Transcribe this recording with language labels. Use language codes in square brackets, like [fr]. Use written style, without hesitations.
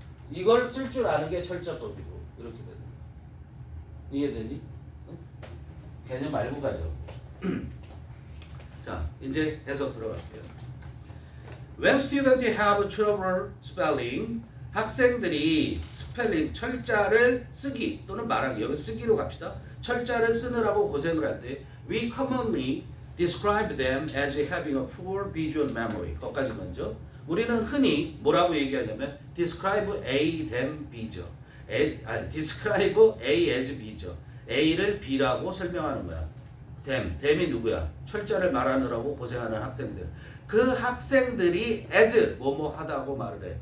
[ko] 이걸 쓸 줄 아는 게 철자법이고 이렇게 되는 거야. 이해되니? 응? 개념 알고 가죠. 자, 이제 해석 들어갈게요. [en] When students have trouble spelling, [ko] 학생들이 스펠링 철자를 쓰기 또는 말하기, 여기 쓰기로 갑시다. 철자를 쓰느라고 고생을 할 때 [en] we commonly describe them as having a poor visual memory. [ko] 거기까지 먼저. 우리는 흔히 뭐라고 얘기하냐면 [en] describe A them B [ko] 죠. [en] describe A as B죠. [ko] A를 B라고 설명하는 거야. them이 누구야? 철자를 말하느라고 고생하는 학생들. 그 학생들이 as 뭐뭐 하다고 말을 해.